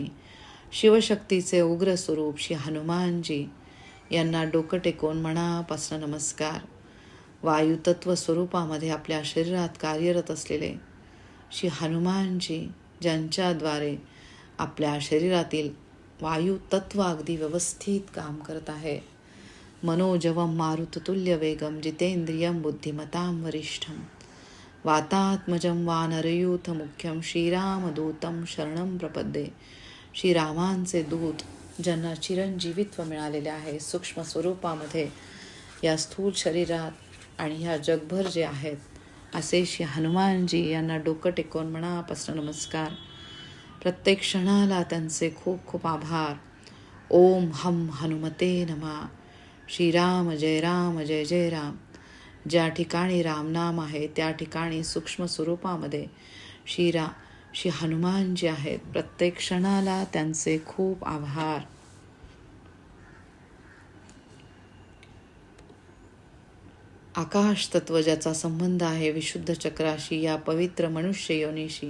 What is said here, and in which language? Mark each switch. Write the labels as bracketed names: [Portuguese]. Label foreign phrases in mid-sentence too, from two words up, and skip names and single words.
[Marathi] शिवशक्तीचे उग्र स्वरूप श्री हनुमानजी यांना डोकं टेकवून मनापासून नमस्कार. वायुतत्व स्वरूपामध्ये आपल्या शरीरात कार्यरत असलेले श्री हनुमानजी, ज्यांच्याद्वारे आपल्या शरीरातील वायुतत्व अगदी व्यवस्थित काम करत आहे. [Sanskrit] मनोजवम मारुततुल्य वेगम जितेंद्रियम बुद्धिमतां वरिष्ठम वातात्मजं वानरयूथ मुख्यम श्रीरामदूतं शरणं प्रपद्ये. [Marathi] श्रीरामांचे दूत, ज्यांना चिरंजीवित्व मिळालेले आहे सूक्ष्म स्वरूपामध्ये या स्थूल शरीरात आणि ह्या जगभर जे आहेत, असे श्री हनुमानजी यांना डोकं टेकवून मनापासून नमस्कार. प्रत्येक क्षणाला त्यांचे खूप खूप आभार. [Sanskrit] ओम हम हनुमते नमः. श्रीराम जय राम जय जय राम. [Marathi] ज्या ठिकाणी रामनाम आहे त्या ठिकाणी सूक्ष्म स्वरूपामध्ये श्री हनुमानजी आहेत. प्रत्येक क्षणाला त्यांचे खूप आभार. आकाश तत्व, ज्याचा संबंध आहे विशुद्ध चक्राशी, या पवित्र मनुष्य योनीशी.